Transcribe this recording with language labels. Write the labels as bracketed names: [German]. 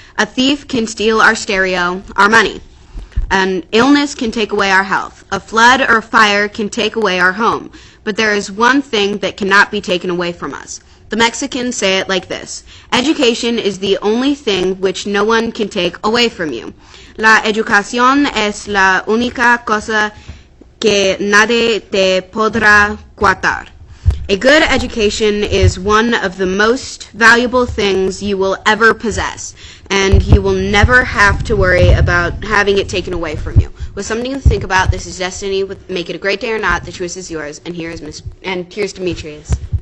[English] A thief can steal our stereo, our money. An illness can take away our health. A flood or fire can take away our home. But there is one thing that cannot be taken away from us. The Mexicans say it like this: education is the only thing which no one can take away from you. [Spanish] La educación es la única cosa que nadie te podrá quitar. [English] A good education is one of the most valuable things you will ever possess, and you will never have to worry about having it taken away from you. With something to think about, this is Destiny with Make It a Great Day or Not. The choice is yours, and here's Demetrius.